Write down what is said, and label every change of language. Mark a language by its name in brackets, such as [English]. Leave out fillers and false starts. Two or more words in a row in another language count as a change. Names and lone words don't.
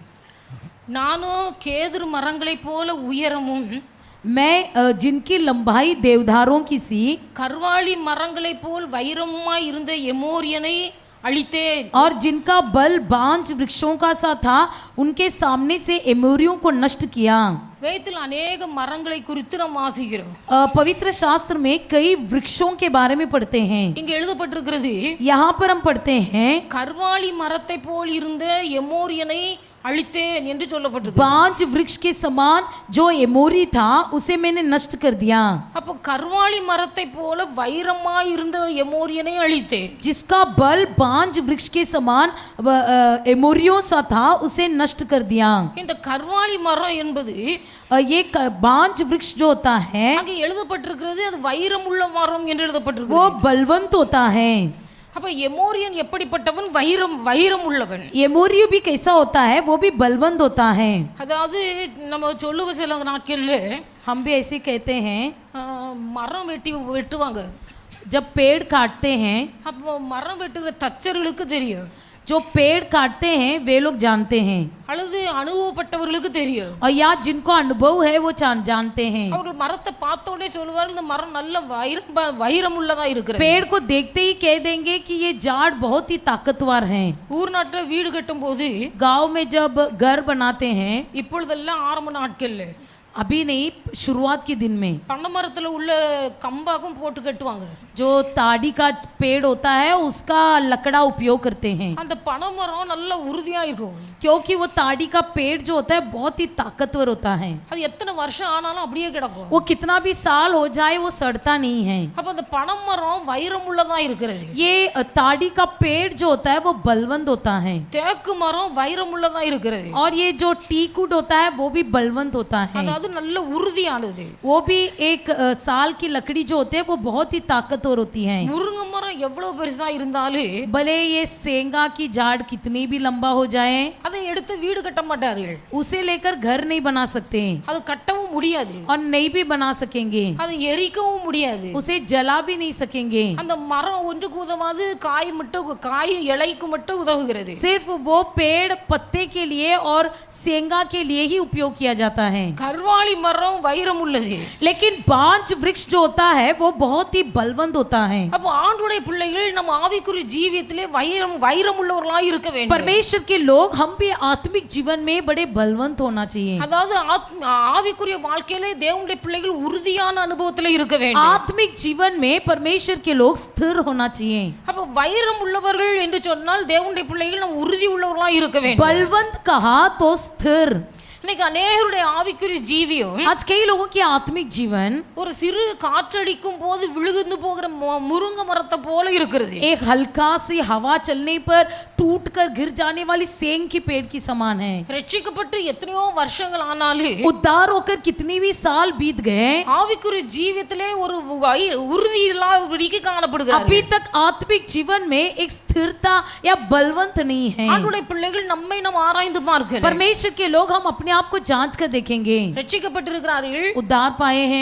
[Tamil] நானோ கேதுரு மரங்களைப் போல உயரமும், [Hindi] मैं जिनकी लंबाई देवदारों की सी [Tamil] கர்வாலி மரங்களைப் போல் வைரமுமாய் இருந்த எமோரியனை அழித்தேன், [Hindi] और जिनका बल बांज वृक्षों का सा था, उनके सामने से एमोरियों को नष्ट किया. [Tamil] வேதத்தில் अनेक மரங்களை குறித்து நாம் வாசிக்கிறோம். [Hindi] पवित्र शास्त्र में कई वृक्षों के बारे में पढ़ते हैं. [Tamil] இங்க எழுதப்பட்டிருக்கிறது, [Hindi] यहाँ पर हम पढ़ते हैं [Tamil] கர்வாலி மரத்தை போல் இருந்த எமோரியனை அழித்தேன் என்று சொல்லப்பட்டிருக்கு. [Hindi] बांज वृक्ष के समान जो एमोरी था उसे मैंने नष्ट कर दिया. [Tamil] அப்ப கர்வாலி மரத்தை போல வைரமாய் இருந்த எமோரியனை அழித்தேன். [Hindi] जिसका बल बांज वृक्ष के समान एमोरियों सा था उसे नष्ट कर दिया. [Tamil] இந்த கர்வாலி மரம் என்பது [Hindi] ये बांज वृक्ष जो होता है [Tamil] அங்கே எழுதப்பட்டிருக்கிறது, அது வைரம் உள்ள மரம் என்று எழுதப்பட்டிருக்கு. [Hindi] वो बलवंत होता है. [Tamil] அப்ப எமோரியன் எப்படிப்பட்டவன்? வைரம் உள்ளவன். [Hindi] एमोरियो भी कैसा होता है? वो भी बलवंत होता है. [Tamil] அதாவது நம்ம சொல்லுவ சில நாட்கள்ல [Hindi] हम भी ऐसे कहते हैं, [Tamil] மரம் வெட்டுவாங்க. [Hindi] जब पेड़ काटते हैं, [Tamil] அப்போ மரம் வெட்டுகிற தச்சர்களுக்கு தெரியும், [Hindi] जो पेड़ काटते हैं वे लोग जानते हैं, [Tamil] அல்லது அனுபவப்பட்டவர்களுக்கு தெரியும், [Hindi] और या जिनको अनुभव है वो जानते हैं. [Tamil] அவர்கள் மரத்தை பார்த்த உடனே சொல்லுவார், இந்த மரம் நல்ல வைரம் உள்ளதா இருக்கிறது. [Hindi] पेड़ को देखते ही कह देंगे कि ये झाड़ बहुत ही ताकतवर हैं. [Tamil] ஊர் நாட்டில் வீடு கட்டும் போது, [Hindi] गांव में जब घर बनाते हैं, [Tamil] இப்பொழுதெல்லாம் ஆரம்ப நாட்கள்ல, [Hindi] अभी नहीं, शुरुआत के दिन में [Tamil] பனை மரத்துல உள்ள கம்பாக்கும் போட்டு கட்டுவாங்க. [Hindi] जो ताड़ी का पेड़ होता है उसका लकड़ा उपयोग करते हैं, [Tamil] அந்த பனை மரம் நல்ல உறுதியா இருக்கும். [Hindi] क्योंकि वो ताड़ी का पेड़ जो होता है बहुत ही ताकतवर होता है. [Tamil] அது எத்தனை வருஷம் ஆனாலும் அப்படியே கிடக்கும். [Hindi] वो कितना भी साल हो जाए वो सड़ता नहीं है. [Tamil] அப்ப அந்த பனை மரம் வைரம் உள்ளதா இருக்கிறது. [Hindi] ये ताड़ी का पेड़ जो होता है वो बलवंत होता है, [Tamil] தேக்கு மரம் வைரம் உள்ளதா இருக்கிறது. [Hindi] और ये जो टीकूट होता है वो भी बलवंत होता है. [Tamil] அது நல்ல உறுதியானது. [Hindi] वो भी एक साल की लकड़ी जो होती है वो बहुत ही ताकतवर होती है. [Tamil] முருங்கை மரம் எவ்வளவு பெருசா இருந்தாலும், [Hindi] भले ये सेंगा की झाड़ कितनी भी लंबा हो जाए, [Tamil] அதை எடுத்து வீடு கட்ட மாட்டார்கள். [Hindi] उसे लेकर घर नहीं बना सकते, [Tamil] அது கட்டவும் முடியாது, [Hindi] और नहीं भी बना सकेंगे, [Tamil] அதை எரிக்கவும் முடியாது, [Hindi] उसे जला भी नहीं सकेंगे. [Tamil] அந்த மரம் ஒன்றுக்கு உதவாது, காய் இலைக்கு மட்டும் உதவுகிறது. [Hindi] सिर्फ वो पेड़ पत्ते के लिए और सेंगा के लिए ही उपयोग किया जाता है. [Tamil] கர்வாலி மரம் வைரம் உள்ளது, [Hindi] लेकिन बांज वृक्ष जो होता है वो बहुत ही बलवंत होता है. [Tamil] அப்ப ஆண்டவருடைய பிள்ளைகள் நம்ம ஆவிக்குரிய ஜீவியத்திலே வைரம் உள்ளவர்களாய் இருக்க வேண்டும். [Hindi] परमेश्वर के लोग हम भी आत्मिक जीवन में बड़े बलवंत होना चाहिए. [Tamil] அதாவது ஆவிக்குரிய வாழ்க்கையிலே தேவனுடைய பிள்ளைகள் உறுதியான அனுபவத்திலே இருக்க வேண்டும். [Hindi] आत्मिक जीवन में परमेश्वर के लोग स्थिर होना चाहिए. [Tamil] அப்ப வைரம் உள்ளவர்கள் என்று சொன்னால் தேவனுடைய பிள்ளைகள் நம்ம உறுதி உள்ளவர்களாய் இருக்க வேண்டும். [Hindi] बलवंत कहा तो स्थिर. [Tamil] இன்னைக்கு அநேகருடைய ஆவிக்குரிய ஜீவியம், [Hindi] आज कई लोगों की आत्मिक जीवन [Tamil] ஒரு சிறு காற்றடிக்கும் போது விழுந்து போகிற முருங்கை மரத்தை போல இருக்கிறது. [Hindi] एक हल्का सी हवा चलने पर टूटकर गिर जाने वाली सेंग के पेड़ की समान है. [Tamil] ரட்சிக்கப்பட்டு எத்தனையோ வருஷங்கள் ஆனாலும், [Hindi] उद्धार होकर कितनी भी साल बीत गए, [Tamil] ஆவிக்குரிய ஜீவியத்திலே ஒரு உறுதி இல்லாதபடிக்கு காணப்படுகிறது. [Hindi] अभी तक आत्मिक जीवन में एक स्थिरता या बलवंत नहीं है. [Tamil] ஆண்டவருடைய பிள்ளைகள் நம்மை நாம் ஆராய்ந்து பார்க்கலாம். [Hindi] परमेश्वर के लोग हम अपने आप को जांच कर देखेंगे. [Tamil] ரட்சிக்கப்பட்டிருக்கிறார்கள், [Hindi] उद्धार पाए हैं,